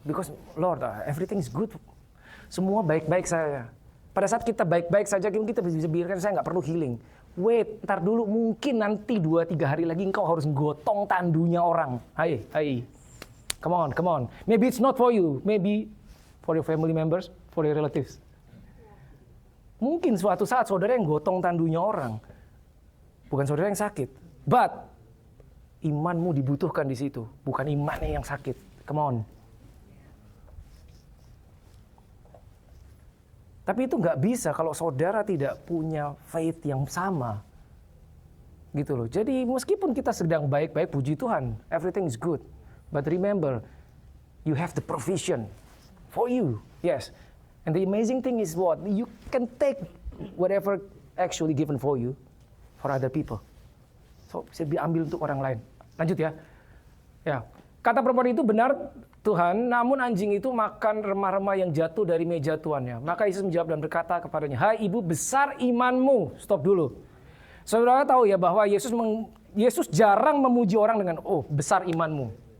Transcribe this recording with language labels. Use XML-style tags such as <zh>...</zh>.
<en>Because Lord, everything is good.</en> <id>Semua baik-baik saja. Pada saat kita baik-baik saja, kita bisa biarkan saya nggak perlu healing. Wait, ntar dulu mungkin nanti 2-3 hari lagi engkau harus gotong tandunya orang. Hai.</id> <en>Come on. Maybe it's not for you. Maybe for your family members, for your relatives.</en> <id>Mungkin suatu saat saudara yang gotong tandunya orang. Bukan saudara yang sakit. But imanmu dibutuhkan di situ. Bukan imannya yang sakit.</id> <en>Come on.</en> <id>Tapi itu nggak bisa kalau saudara tidak punya faith yang sama. Gitu loh. Jadi meskipun kita sedang baik-baik, puji Tuhan,</id> <en>everything is good. But remember, you have the provision for you. Yes. And the amazing thing is what? You can take whatever actually given for you for other people.</en> <id>So, bisa diambil untuk orang lain. Lanjut ya. Ya. Kata perempuan itu benar, Tuhan, namun anjing itu makan remah-remah yang jatuh dari meja tuannya. Maka Yesus menjawab dan berkata kepadanya, "Hai ibu, besar imanmu." Stop dulu. Saudara tahu ya bahwa Yesus jarang memuji orang dengan, "Oh, besar imanmu."</id>